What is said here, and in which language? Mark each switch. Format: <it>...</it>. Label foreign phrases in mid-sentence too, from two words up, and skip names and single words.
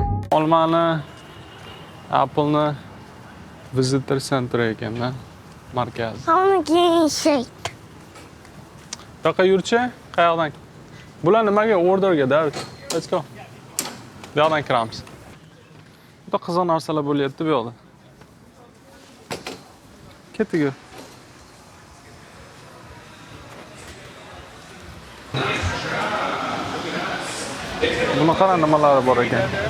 <uz>Olmani Apple'ni</uz> <en>visitor center</en> <uz>ekanda, markaz.</uz> <en>I'm getting shaped.</en> <uz>Bu yoqqa yurchi, qayoqdan? Bular nimaga orderga David?</uz> <en>Let's go.</en> <uz>Bu yoqdan kiramiz. Juda qiziq narsalar bo'lyapti bu yoqda. Ketdik. Buni qara nimalari bor ekan.</uz>